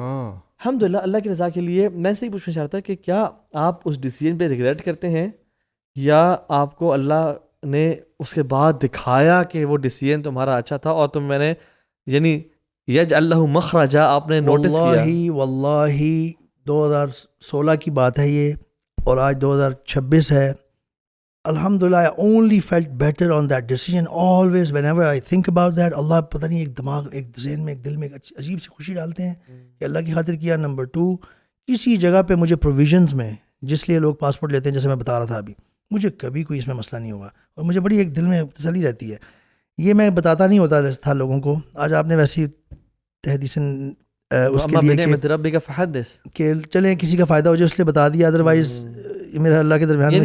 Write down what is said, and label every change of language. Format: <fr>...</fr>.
<ur>الحمد للہ اللہ کی رضا کے لیے. میں سے ہی پوچھنا چاہتا کہ کیا آپ اس ڈیسیجن پہ ریگریٹ کرتے ہیں, یا آپ کو اللہ نے اس کے بعد دکھایا کہ وہ ڈیسیجن تمہارا اچھا تھا اور میں نے یعنی یجعل مخرجا آپ نے نوٹس کیا؟ واللہ 2016 کی بات ہے یہ, اور آج 2026 ہے.</ur> <en>الحمدللہ I only felt better on that decision always whenever I think about that.</en> <ur>اللہ پتہ نہیں ایک دماغ, ایک ذہن میں, ایک دل میں ایک عجیب سی خوشی ڈالتے ہیں کہ اللہ کی خاطر کیا. نمبر 2, کسی جگہ پہ مجھے پروویژنز میں جس لیے لوگ پاسپورٹ لیتے ہیں, جیسے میں بتا رہا تھا ابھی, مجھے کبھی کوئی اس میں مسئلہ نہیں ہوا, اور مجھے بڑی ایک دل میں تسلی رہتی ہے. یہ میں بتاتا نہیں ہوتا تھا لوگوں کو. آج آپ نے ویسی تحدیثاً اس کے لیے کہ چلیں کسی کا فائدہ ہو جائے اس لیے بتا دیا, ادروائز میرا اللہ کے درمیان.</ur>